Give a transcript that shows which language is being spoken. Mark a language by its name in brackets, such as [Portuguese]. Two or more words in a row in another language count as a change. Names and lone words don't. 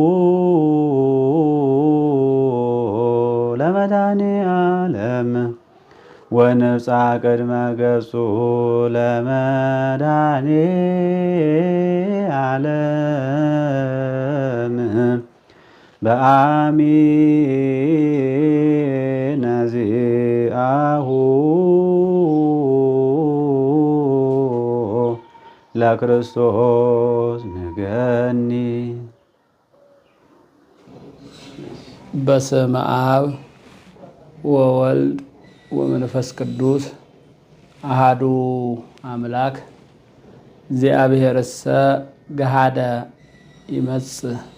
[Geez] ለመድኃኔ ዓለም ወንብፃ ቅድመ ገጹ ለመድኃኔ ዓለም በአሚነ ዚአሁ ለክርስቶስ ንገኒ። በስመ አብ ወወልድ ወመንፈስ ቅዱስ አሃዱ አምላክ እግዚአብሔርሰ ገሃደ ይመጽእ።